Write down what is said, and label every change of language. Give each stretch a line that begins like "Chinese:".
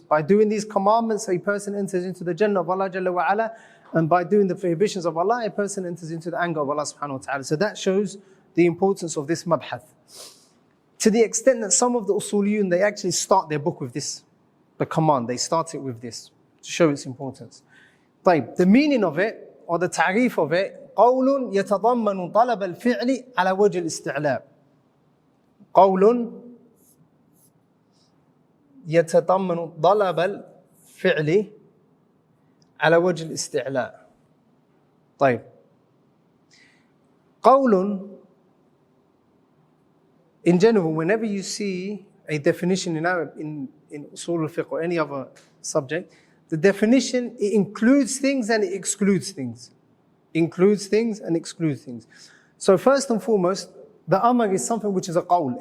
English: By doing these commandments, a person enters into the Jannah of Allah Jalla wa Ala, and by doing the prohibitions of Allah, a person enters into the anger of Allah subhanahu wa ta'ala. So that shows the importance of this mabhath. To the extent that some of the usuliyun, they actually start their book with this, the command. They start it with this, to show its importance. طيب, the meaning of it, or the ta'rif of it,
Arabic: قول يتضمن طلب الفعل على وجه الاستعلاء. قول يتضمن طلب الفعل على وجه الاستعلاء. طيب.
English: قول, in general, whenever you see a definition in Arab, in Usul al-Fiqh or any other subject, the definition, it includes things and it excludes things. Includes things and excludes things. So first and foremost, the amr is something which is a qawl.